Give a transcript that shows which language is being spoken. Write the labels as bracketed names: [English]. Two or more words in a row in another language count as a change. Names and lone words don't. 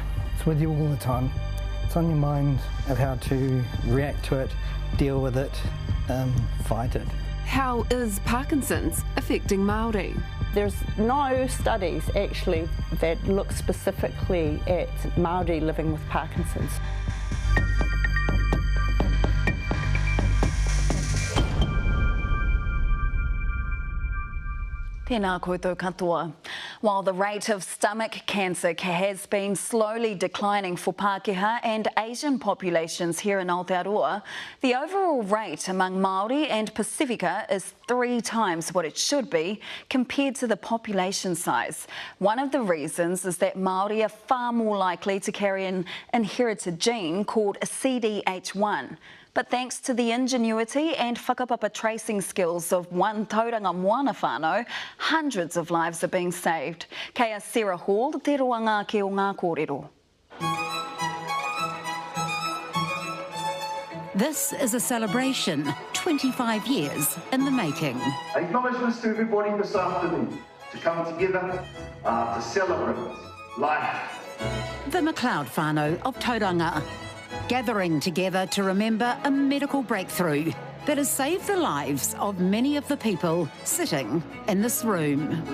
[English] It's with you all the time. It's on your mind of how to react to it, deal with it, fight it. How is Parkinson's affecting Māori? There's no studies actually that look specifically at Māori living with Parkinson's. [Māori] Tēnā koutou katoa. [English] While the rate of stomach cancer has been slowly declining for Pākehā and Asian populations here in Aotearoa, the overall rate among Māori and Pacifica is 3 times what it should be compared to the population size. One of the reasons is that Māori are far more likely to carry an inherited gene called a CDH1. But thanks to the ingenuity and whakapapa tracing skills of one tauranga moana whānau, hundreds of lives are being saved. [Māori] Kei Sarah Hall, te roa ngāke o ngā kōrero. [English] This is a celebration, 25 years in the making. Acknowledgements to everybody this afternoon to come together to celebrate life. The McLeod whanau of Tauranga, gathering together to remember a medical breakthrough that has saved the lives of many of the people sitting in this room.